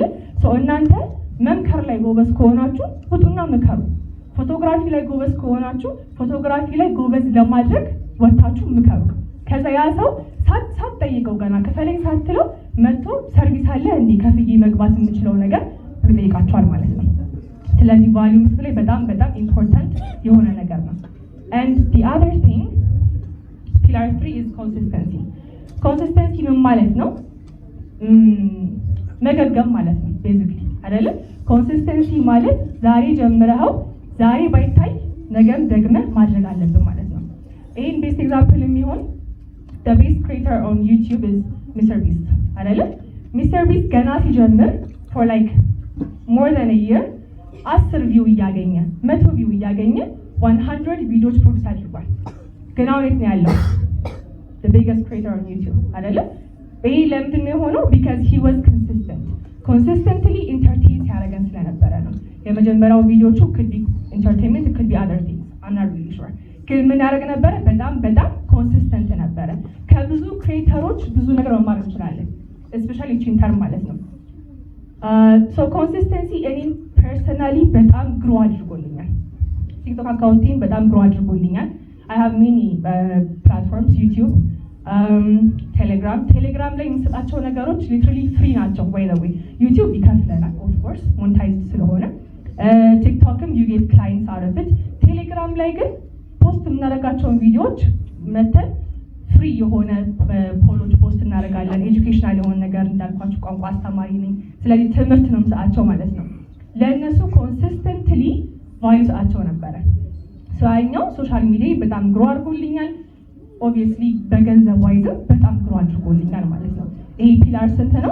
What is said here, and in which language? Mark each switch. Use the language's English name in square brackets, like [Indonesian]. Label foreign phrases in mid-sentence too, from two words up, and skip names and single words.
[Amharic] እናንተ መምከር ላይ ጎበዝ ከሆናችሁ ውጡና ምከሩ። ፎቶግራፊ ላይ ጎበዝ ከሆናችሁ ፎቶግራፊ ላይ ጎበዝ ለማድረግ ወታችሁ ምከሩ። ከዛ ያ ሰው ሳትጠይቀው ገና ክፈለኝ ሳትለው መጥቶ ሰርቪስ አለ እንዴ ከፍዬ መግባት የምችለው ነገር ይጠይቃችኋል ማለት ነው። ስለዚህ ቫልዩ መስጠት ላይ በጣም ኢምፖርታንት የሆነ ነገር ነው። [English] and the other thing pillar 3 is consistency. [Amharic] consistency ምን ማለት ነው? መገገም ማለት ነው ቤዚክሊ አይደለም? ኮንሲስተንሲ ማለት ዛሬ ጀምረኸው ዛሬ ባይታይ ነገም ደግመህ ማድረግ አለብን ማለት ነው። ይሄን [English] best example [Amharic] የሚሆን [English] the best creator on YouTube is Mr. [Amharic] Beast አይደለም? Mr. Beast ገና ሲጀምር [English] for like more than a year [Amharic] 10 ቪው እያገኘ 100 ቪው እያገኘ 100 ቪዲዮዎች ፕሮዲዩስ አድርጓል። ግን አሁን የት ነው ያለው? [English] the biggest creator on YouTube [Amharic] አይደለም? ይሄ ለምንድን ነው የሆነው? [English] because he was consistent. consistently entertain [Amharic] ሲያደርገን ስለነበረ ነው። የመጀመሪያው ቪዲዮቹ [English] could be entertainment, it could be other things, I'm not really sure። [Amharic] ግን ምን ያደርግ ነበረ? በጣም ኮንሲስተንት ነበረ። ከብዙ ክሬተሮች ብዙ ነገር መማር እንችላለን፣ እስፔሻሊ ቺን ተርም ማለት ነው። ሶ ኮንሲስተንሲ እኔም ፐርሰናሊ በጣም ግሮ አድርጎልኛል። ቲክቶክ አካውንቴን በጣም ግሮ አድርጎልኛል። [English] I have many platforms, YouTube, [Amharic] ቴሌግራም ላይ የምሰጣቸው ነገሮች ሊትራሊ ፍሪ ናቸው። [English] by the way [Amharic] ዩቲዩብ ይከፍለናል [English] of course monetized [Amharic] ስለሆነ፣ ቲክቶክም [English] you get clients out of it። [Amharic] ቴሌግራም ላይ ግን ፖስት የምናደርጋቸውን ቪዲዮዎች መተን ፍሪ የሆነ ፖሎች ፖስት እናደርጋለን። ኤጁኬሽናል የሆነ ነገር እንዳልኳቸው ቋንቋ አስተማሪ ነኝ፣ ስለዚህ ትምህርት ነው የምሰጣቸው ማለት ነው። ለእነሱ ኮንሲስተንትሊ ቫልዩ ሰጣቸው ነበረ። ያኛው [English] social media [Amharic] በጣም ግሮ አድርጎልኛል። ኦብቪየስሊ በገንዘብ ዋይዝም በጣም ግሮ አድርጎልኛል ማለት ነው። ይሄ ፒላር ስንት ነው?